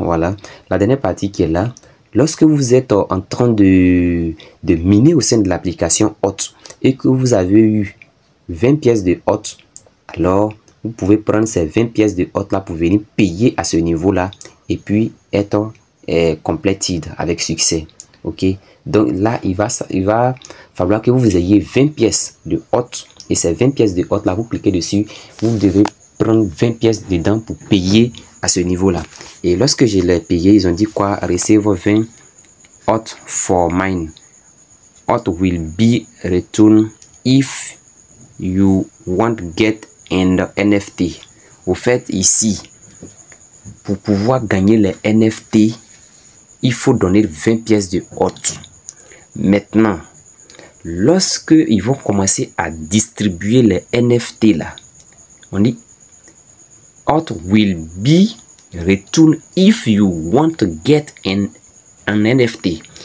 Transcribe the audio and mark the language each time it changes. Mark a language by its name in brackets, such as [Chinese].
[French] Voilà, la dernière partie qui est là. Lorsque vous êtes en train de miner au sein de l'application Hot et que vous avez eu 20 pièces de Hot, alors vous pouvez prendre ces 20 pièces de Hot là pour venir payer à ce niveau là et puis être completed avec succès. Ok, Donc là, il va falloir que vous ayez 20 pièces de hot. Et ces 20 pièces de hot là, vous cliquez dessus. Vous devez prendre 20 pièces dedans pour payer à ce niveau-là. Et lorsque je l'ai payé, ils ont dit quoi? [English] Receive 20 hot for mine. Hot will be returned if you want get an NFT. [French] Au fait, ici, pour pouvoir gagner les NFT, il faut donner 20 pièces de hot. Maintenant, lorsque ils vont commencer à distribuer les NFT là, on dit [English] hot will be returned if you want to get an NFT.